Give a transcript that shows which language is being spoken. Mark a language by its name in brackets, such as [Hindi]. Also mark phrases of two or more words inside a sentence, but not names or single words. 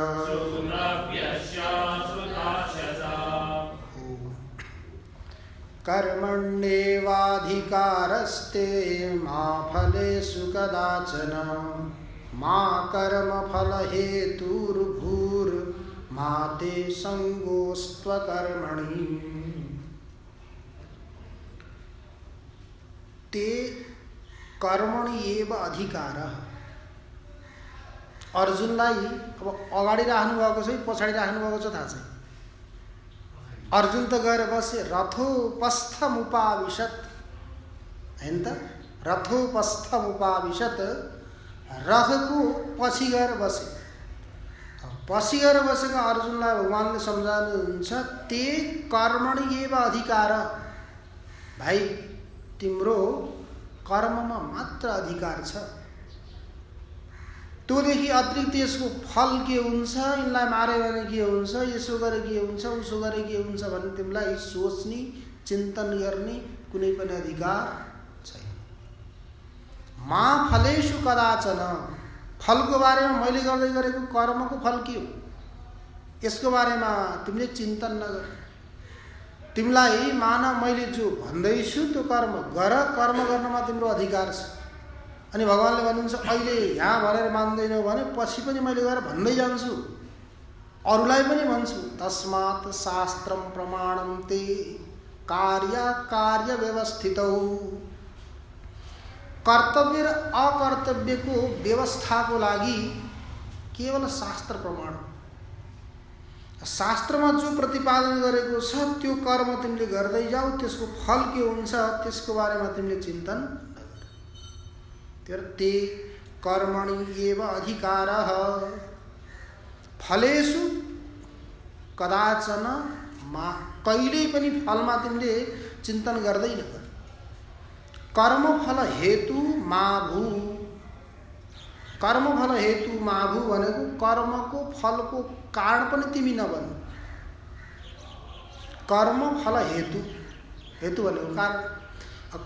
[Sanskrit] कर्मण्येवाधिकारस्ते मा फलेषु कदाचन मा कर्मफलहेतुर्भूर्मा ते संगोस्त्वकर्मणि ते कर्मणि एव अधिकारः। [Nepali] अर्जुनलाई अब अगाडि राख्नु भएको छ पछाडि राख्नु भएको छ थाहा छैन। अर्जुन त गएर बसे रथोपस्थमुपाविशत हैन त, रथोपस्थमुपाविशत रथको पछि गएर बसे। पछि गएर बसेका अर्जुनलाई भगवानले सम्झाउनुहुन्छ [Sanskrit] ते कर्मणि एव अधिकार। [Nepali] भाइ तिम्रो कर्ममा मात्र अधिकार छ, त्योदेखि अतिरिक्त यसको फल के हुन्छ, यिनलाई मारे भने के हुन्छ, यसो गरे के हुन्छ, उसो गरे के हुन्छ भन्ने तिमीलाई सोच्ने चिन्तन गर्ने कुनै पनि अधिकार छैन। [Sanskrit] मा फलेषु कदाचन, [Nepali] फलको बारेमा मैले गर्दै गरेको कर्मको फल के हो यसको बारेमा तिमीले चिन्तन नगर। तिमीलाई मान मैले जो भन्दैछु त्यो कर्म गर, कर्म गर्नमा तिम्रो अधिकार छ। अनि भगवानले भन्नुहुन्छ अहिले यहाँ भनेर मान्दैनौ भने पछि पनि मैले गएर भन्दै जान्छु, अरूलाई पनि भन्छु। [Sanskrit] तस्मात् शास्त्रम प्रमाणम ते कार्य व्यवस्थितौ [Nepali] कर्तव्य र अकर्तव्यको व्यवस्थाको लागि केवल शास्त्र प्रमाण हो। शास्त्रमा जो प्रतिपादन गरेको छ त्यो कर्म तिमीले गर्दै जाऊ, त्यसको फल के हुन्छ त्यसको बारेमा तिमीले चिन्तन नगर। [Sanskrit] ते कर्मणि एव अधिकारः फलेषु कदाचन मा, [Nepali] कहिल्यै पनि फलमा तिमीले चिन्तन गर्दै नगर। [Sanskrit] कर्मफल हेतु मा भू, कर्मफल हेतु मा भू [Nepali] भनेको कर्मको फलको कारण पनि तिमी नबन। कर्मफल हेतु, हेतु भनेको कारण।